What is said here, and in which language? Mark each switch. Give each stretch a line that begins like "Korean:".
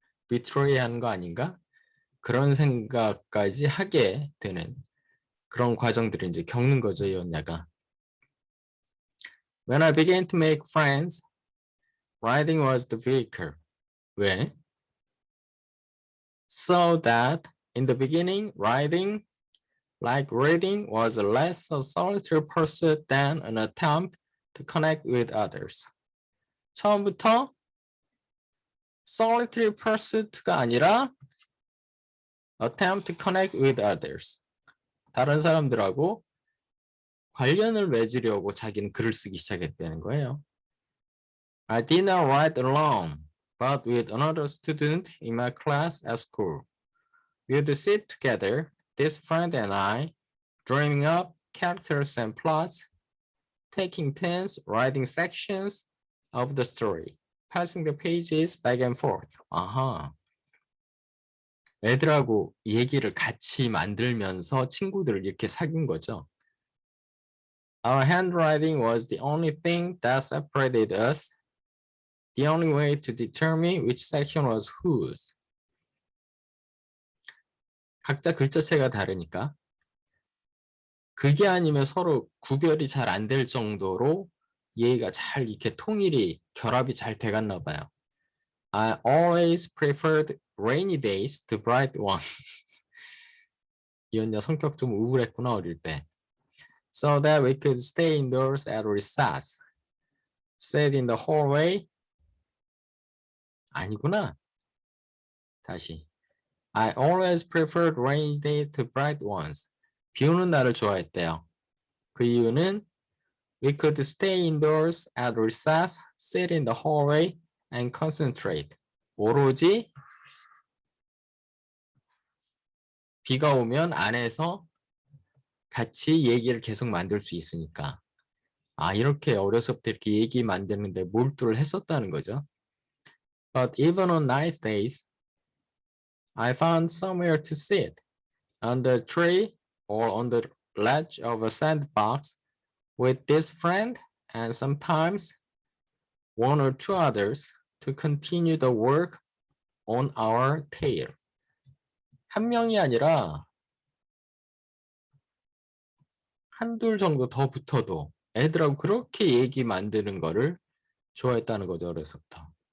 Korean: 비트레이하는 거 아닌가? 그런 생각까지 하게 되는 그런 과정들을 이제 겪는 거죠, 이 언니가.
English: When I began to make friends, writing was the vehicle.
Korean: 왜?
English: So that in the beginning, writing, like reading, was less a solitary pursuit than an attempt to connect with others.
Korean: 처음부터
English: solitary pursuit가 아니라 attempt to connect with others.
Korean: 다른 사람들하고 관련을 맺으려고 자기는 글을 쓰기 시작했다는 거예요.
English: I did not write alone, but with another student in my class at school. We would sit together, this friend and I, dreaming up characters and plots, taking turns writing sections of the story, passing the pages back and forth.
Korean: 아하. 애들하고 얘기를 같이 만들면서 친구들을 이렇게 사귄 거죠.
English: Our handwriting was the only thing that separated us, the only way to determine which section was whose.
Korean: 각자 글자체가 다르니까 그게 아니면 서로 구별이 잘 안 될 정도로 얘가 잘 이렇게 통일이 결합이 잘 돼갔나 봐요.
English: I always preferred rainy days to bright ones.
Korean: 이 언니 성격 좀 우울했구나 어릴 때.
English: So that we could stay indoors at recess. Sat in the hallway.
Korean: 아니구나. 다시.
English: I always preferred rainy days to bright ones.
Korean: 비 오는 날을 좋아했대요. 그 이유는
English: we could stay indoors at recess, sit in the hallway, and concentrate.
Korean: 오로지 비가 오면 안에서 같이 얘기를 계속 만들 수 있으니까. 이렇게 어려서부터 이렇게 얘기 만드는데 몰두를 했었다는 거죠.
English: But even on nice days, I found somewhere to sit, on the tree or on the ledge of a sandbox with this friend and sometimes one or two others to continue the work on our tale.
Korean: 한 명이 아니라 한둘 정도 더 붙어도 애들하고 그렇게 얘기 만드는 거를 좋아했다는 거죠, 어려서부터.